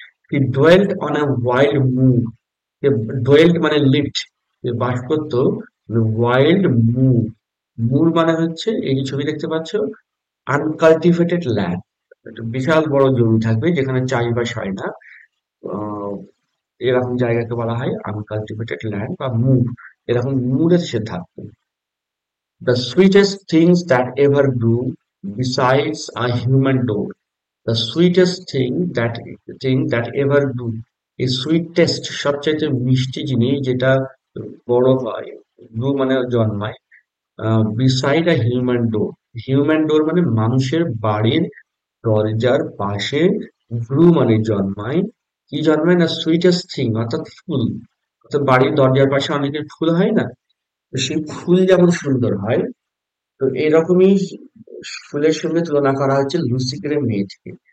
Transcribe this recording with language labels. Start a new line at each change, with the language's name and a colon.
English: he dwelt on a wild moor,
Bangla: dwelt মানে lived, বাস করতো wild মুর। মুর মানে হচ্ছে এই যে ছবি দেখতে পাচ্ছ, আনকাল্টিভেটেড ল্যান্ড, একটা বিশাল বড় জমি থাকবে যেখানে চাষবাস হয় না, আহ, এরকম জায়গাকে বলা হয় আনকাল্টিভেটেড ল্যান্ড বা মুর। এরকম মুরে সে থাকতো।
English: The sweetest things that ever grew besides a human door. The sweetest thing that ever grew.
Bangla: এই সুইটেস্ট সবচাইতে মিষ্টি জিনিস যেটা বড় হয়, গ্রু মানে জন্মায়,
English: Beside a human door.
Bangla: হিউম্যান ডোর মানে মানুষের বাড়ির দরজার পাশে, গ্রু মানে জন্মায়। কি জন্মায় না, সুইটেস্ট থিং অর্থাৎ ফুল। অর্থাৎ বাড়ির দরজার পাশে অনেকের ফুল হয় না, তো সেই ফুল যেমন সুন্দর হয়, তো এরকমই ফুলের সঙ্গে তুলনা করা হচ্ছে লুসি গ্রে মেয়েটিকে।